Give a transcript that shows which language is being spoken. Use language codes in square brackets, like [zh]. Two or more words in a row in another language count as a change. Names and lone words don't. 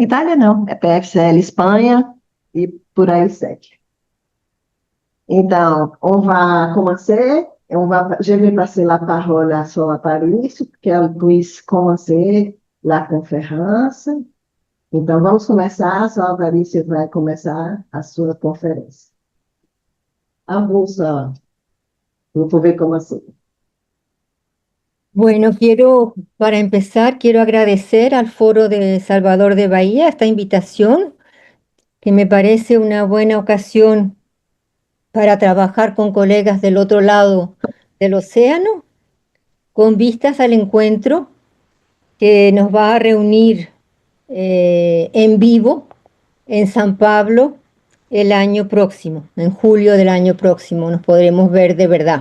[pt] Itália não, EPFCL Espanha e por aí segue. Então, [fr] on va commencer. Je vais passer la parole à Sol Paris pour qu'elle puisse commencer la conférence. [pt] Então, vamos começar. Sol Paris vai começar a sua conferência. [fr] A vous, vous pouvez commencer. [es] Bueno, para empezar, quiero agradecer al Foro de Salvador de Bahía esta invitación, que me parece una buena ocasión para trabajar con colegas del otro lado del océano, con vistas al encuentro que nos va a reunir en vivo en San Pablo el año próximo, en julio del año próximo, nos podremos ver de verdad.